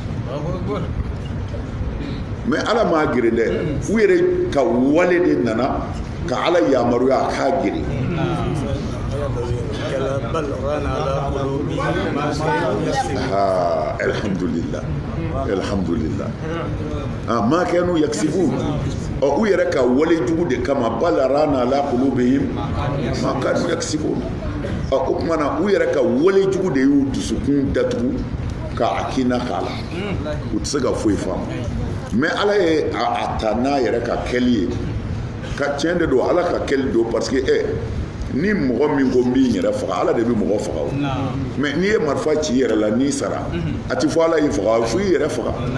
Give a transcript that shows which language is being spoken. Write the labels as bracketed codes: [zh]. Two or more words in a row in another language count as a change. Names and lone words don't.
[bm] mais ala m'a gere dɛ u yɛrɛ ka wale de nana ka ala yamaruya a k'a gere [ar] alhamdulillah ma kanu yaksibun [bm] u yɛrɛ ka wale jugu de [ar] kama bal rana ala qulubihim ma kanu yaksibun [bm] o kuma na u yɛrɛ ka wale jugu de y'u dusukun datugu ka akina kala u tɛ se ka foyi faamu mais ala ye a ta n'a yɛrɛ ka kɛli ye ka tiɲɛ de don ala ka kɛli don [fr] parce que [bm] ni mɔgɔ min ko n b'i yɛrɛ faga ala de bɛ mɔgɔ faga o mais n'i ye marifa ci i yɛrɛ la n'i sara a ti fɔ ala y'i faga fo i yɛrɛ faga